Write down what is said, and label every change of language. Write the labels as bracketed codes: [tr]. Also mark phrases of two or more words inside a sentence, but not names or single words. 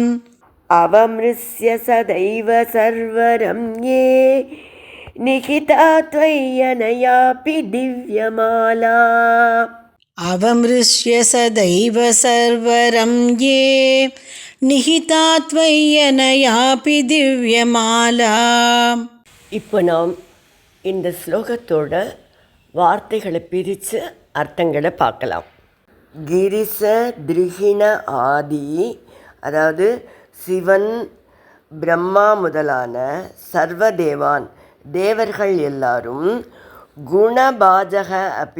[sa] अवमृश्य सदैव सर्वरम्ये निहिता त्वय्यनयापि दिव्यमाला अवमृश्य सदैव सर्वरम्ये निहिता त्वय्यनयापि दिव्यमाला. [ta] இப்போ நாம் இந்த ஸ்லோகத்தோட வார்த்தைகளை பிரித்து அர்த்தங்களை பார்க்கலாம். [sa] गिरिश द्रुहिण आदि, [ta] அதாவது சிவன் பிரம்மா முதலான சர்வதேவான் தேவர்கள் எல்லாரும், [sa] गुणभाजः अपि